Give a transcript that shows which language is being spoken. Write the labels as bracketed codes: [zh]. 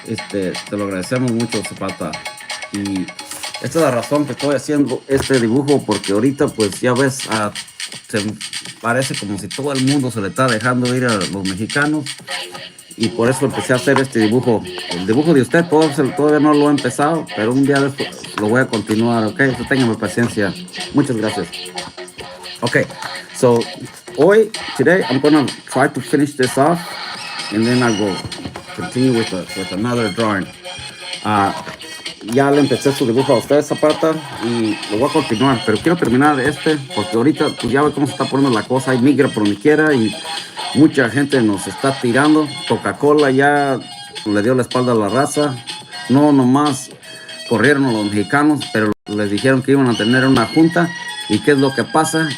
[es] Te lo agradecemos mucho, Zapata. Y esta es la razón que estoy haciendo este dibujo, porque ahorita pues ya ves, se parece como si todo el mundo se le está dejando ir a los mexicanos, y por eso empecé a hacer este dibujo. El dibujo de usted todavía no lo he empezado, pero un día después lo voy a continuar, ok. So téngame paciencia. Muchas gracias. [en] Okay, so today I'm gonna try to finish this off, and then I will continue with another drawing. [es] ya le empecé su dibujo a usted, Zapata, y lo voy a continuar, pero quiero terminar porque ahorita pues ya ve cómo se está poniendo la cosa, hay migra por donde quiera y mucha gente nos está tirando. Coca-Cola ya le dio la espalda a la raza, no nomás corrieron a los mexicanos, pero les dijeron que iban a tener una junta, y ¿qué es lo que pasa?